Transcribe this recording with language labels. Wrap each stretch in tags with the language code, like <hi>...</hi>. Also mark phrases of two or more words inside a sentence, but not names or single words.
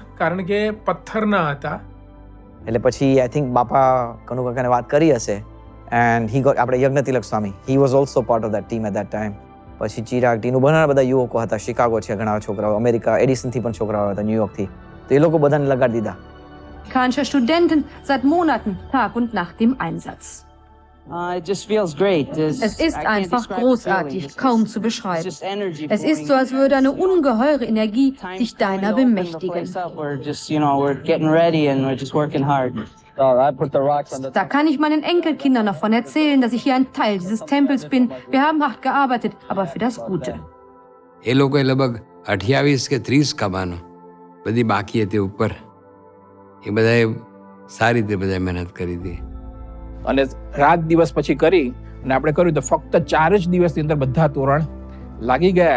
<gu>કારણ કે પથ્થરના હતા. એટલે પછી</gu> <en>I think</en> <gu>બાપા કનુકાકાને વાત કરી હશે</gu> <en>and he got,</en> <gu>આપણે યજ્ઞતિલક સ્વામી,</gu> <en>he was also part of that team at that time.</en> <gu>પછી ચિરાગ ટીનું ઘણા બધા યુવકો હતા, શિકાગો છે ઘણા છોકરાઓ, અમેરિકા એડિસનથી પણ છોકરાઓ હતા, ન્યુયોર્કથી, તો એ લોકો બધાને લગાડી દીધા.</gu> <de>Amerikanischer Studenten seit Monaten Tag und Nacht im Einsatz. Es ist einfach großartig, kaum zu beschreiben. Es ist so, als würde eine ungeheure Energie sich deiner bemächtigen. Da kann ich meinen Enkelkindern davon erzählen, dass ich hier ein Teil dieses Tempels bin. Wir haben hart gearbeitet, aber für das Gute.</de> <gu>એ લોકોએ લગભગ 28 કે 30 કમાનો બધી બાકી હતી ઉપર. એ બધાએ સારી રીતે બધા મહેનત કરી હતી. અને રાત દિવસ પછી કરી અને આપણે કર્યું તો ફક્ત 4 જ દિવસની અંદર બધા તોરણ લાગી ગયા.</gu>